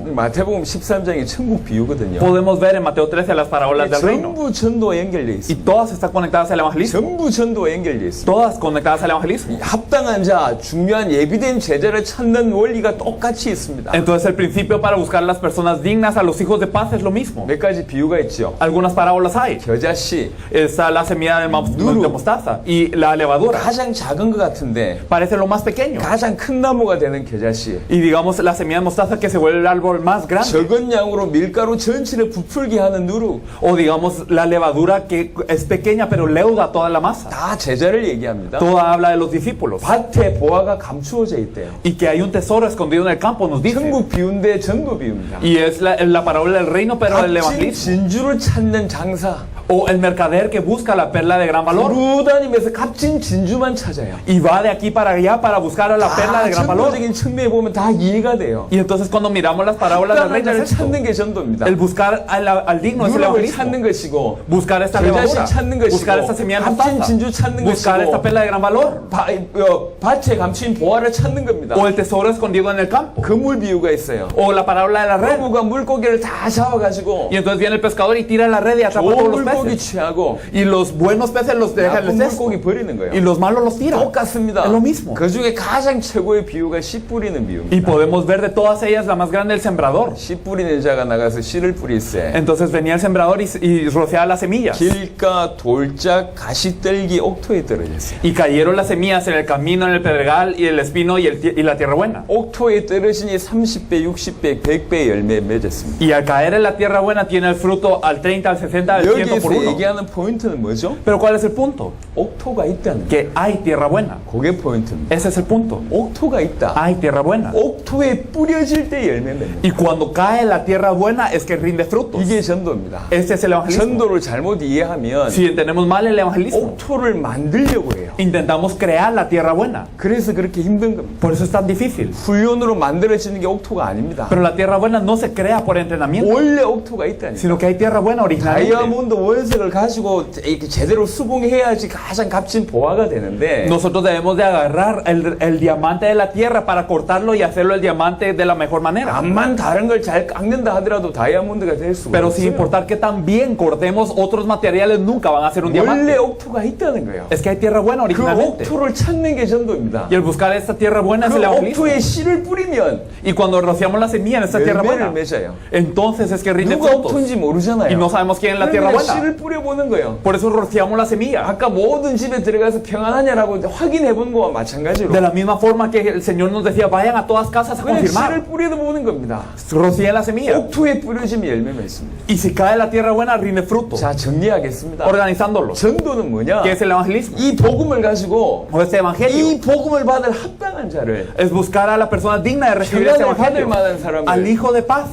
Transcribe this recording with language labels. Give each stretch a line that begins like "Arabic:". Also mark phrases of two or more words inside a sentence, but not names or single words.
Korean: 마태복음 13장이 천국 비유거든요.
Spanish: Podemos ver en Mateo 13 las parábolas del reino.
Korean: 전부 전도와 연결되어
Spanish: Y
Korean: 있습니다.
Spanish: todas están conectadas al evangelismo.
Korean: 전부 전도와 연결되어 있습니다.
Spanish: Todas conectadas al evangelismo.
Korean: 합당한 자, 중요한 예비된 제자를 찾는 원리가 똑같이 있습니다.
Spanish: Entonces el principio para buscar las personas dignas a los hijos de paz es lo mismo.
Korean: 몇 가지 비유가 있죠.
Spanish: Algunas parábolas hay.
Korean: 겨자씨,
Spanish: Está la semilla de mostaza y la levadura.
Korean: 가장 작은 것 같은데
Spanish: Parece lo más pequeño.
Korean: 가장 큰 나무가 되는 겨자씨.
Spanish: Y digamos la semilla de mostaza que se vuelve el árbol más grande.
Korean: 적은 양으로 밀가루 전체를 부풀게 하는 누룩.
Spanish: O digamos la levadura que es pequeña pero leuda toda la masa.
Korean: 다 제자를 얘기합니다.
Spanish: Toda habla de los discípulos.
Korean: 밭에 보화가 감추어져 있대요.
Spanish: Y que hay un tesoro escondido en el campo, nos dice.
Korean: 천국 비유인데 전도 비유입니다.
Spanish: Y es la parábola del reino, pero del
Korean: 값진
Spanish: evangelismo.
Korean: 진주를 찾는 장사.
Spanish: O el mercader que busca la perla de gran valor.
Korean: 두루 다니면서 값진 진주만 찾아요.
Spanish: Y va de aquí para allá para buscar a la perla de gran valor.
Korean: 천국적인 측면에 보면 다 이해가 돼요.
Spanish: Y entonces cuando miramos las parábolas del
Korean: 합당한
Spanish: reino
Korean: 자를
Spanish: es esto.
Korean: 찾는 게 전도입니다.
Spanish: El buscar al digno es el
Korean: 누룩을
Spanish: evangelismo.
Korean: 찾는 것이고
Spanish: Buscar esta
Korean: 겨자씨
Spanish: levadura.
Korean: 찾는 것이고
Spanish: Buscar esta semilla de
Korean: 값진
Spanish: mostaza.
Korean: 진주 찾는
Spanish: Buscar esta
Korean: 것이고
Spanish: perla de gran valor.
Korean: 밭에 감춘 보화를 찾는 겁니다.
Spanish: O el tesoro escondido en el campo.
Korean: 그물 비유가 있어요.
Spanish: O la parábola de la red.
Korean: 어부가 물고기를 다 잡아가지고
Spanish: Y entonces viene el pescador y tira la red y atrapa todos
Korean: 좋은
Spanish: los
Korean: 물고기
Spanish: peces.
Korean: 취하고
Spanish: Y los buenos peces los deja en
Korean: 나쁜
Spanish: el cesto.
Korean: 물고기 버리는
Spanish: Y
Korean: 거예요.
Spanish: los malos los tira.
Korean: 똑같습니다.
Spanish: Es lo mismo.
Korean: 그 중에 가장 최고의 비유가 씨 뿌리는
Spanish: Y
Korean: 비유입니다.
Spanish: podemos ver de todas ellas la más grande el sembrador.
Korean: 씨 뿌리는 자가 나가서 씨를 뿌릴세.
Spanish: Entonces venía el sembrador y rociaba las semillas.
Korean: 길가, 돌짝, 가시떨기, 옥토에 떨어졌어요.
Spanish: Y cayeron las semillas en el camino, en el pedregal y el espino y la tierra buena.
Korean: 옥토에 떨어지니 30배, 60배, 100배 열매 맺었습니다.
Spanish: Y al caer en la tierra buena tiene el fruto al 30, al 60, al
Korean: 여기
Spanish: 100%. por
Korean: 여기서
Spanish: uno.
Korean: 얘기하는 포인트는 뭐죠?
Spanish: Pero ¿cuál es el punto?
Korean: 옥토가 있다는 거.
Spanish: Que hay tierra buena.
Korean: 그게 포인트입니다.
Spanish: Ese es el punto.
Korean: 옥토가 있다.
Spanish: Hay tierra buena.
Korean: 옥토에 뿌려질 때 열매 맺는.
Spanish: Y cuando cae la tierra buena es que rinde frutos.
Korean: 이게 전도입니다.
Spanish: Este es el evangelismo.
Korean: 전도를 잘못 이해하면
Spanish: Si entendemos mal el evangelismo,
Korean: 옥토를 만들려고 해요.
Spanish: intentamos crear la tierra buena.
Korean: 그래서 그렇게 힘든 겁니다.
Spanish: Por eso es tan difícil.
Korean: 훈련으로 만들어지는 게 옥토가 아닙니다.
Spanish: Pero la tierra buena no se crea por entrenamiento,
Korean: 원래 옥토가 있다니까.
Spanish: sino que hay tierra buena originalmente.
Korean: 다이아몬드 원석을 가지고 이렇게 제대로 수봉해야지 가장 값진 보화가 되는데
Spanish: Nosotros debemos de agarrar el diamante de la tierra para cortarlo y hacerlo el diamante de la mejor manera.
Korean: 암만 다른 걸 잘 깎는다 하더라도 다이아몬드가 될 수가
Spanish: Pero sin
Korean: 없어요.
Spanish: importar que tan bien cortemos otros materiales, nunca van a ser un
Korean: 원래
Spanish: diamante.
Korean: 옥토가 있다는 거예요.
Spanish: Es que hay tierra buena
Korean: 그
Spanish: originalmente.
Korean: 옥토를 찾는 게 전도입니다.
Spanish: Y el buscar esta tierra buena es
Korean: 그
Spanish: el evangelismo.
Korean: 옥토에 씨를 뿌리면
Spanish: Y cuando rociamos la semilla en esta tierra
Korean: 열매를
Spanish: buena,
Korean: 맺어요.
Spanish: entonces es que rinde
Korean: 누가
Spanish: frutos.
Korean: 옥토인지 모르잖아요.
Spanish: Y no sabemos quién es la tierra
Korean: 그러니까
Spanish: buena.
Korean: 씨를 뿌려보는 거예요.
Spanish: Por eso rociamos la semilla.
Korean: 아까 모든 집에 들어가서 평안하냐라고 확인해 본 거와 마찬가지로
Spanish: De la misma forma que el Señor nos decía, vayan a todas casas a
Korean: 그냥 씨를
Spanish: confirmar.
Korean: 뿌려도 보는 겁니다.
Spanish: Rocíen la semilla.
Korean: 옥토에 뿌려지면 열매 맺습니다.
Spanish: Y si cae la tierra buena, rinde fruto.
Korean: 자, 정리하겠습니다.
Spanish: Organizándolo.
Korean: 전도는 뭐냐?
Spanish: ¿Qué es el evangelismo?
Korean: 이 복음을 가지고
Spanish: O este evangelio
Korean: 이 복음을 받을 합당한 자를
Spanish: es buscar a la persona digna de recibir este
Korean: 평안을 받을
Spanish: evangelio.
Korean: 만한 사람을
Spanish: Al hijo de paz.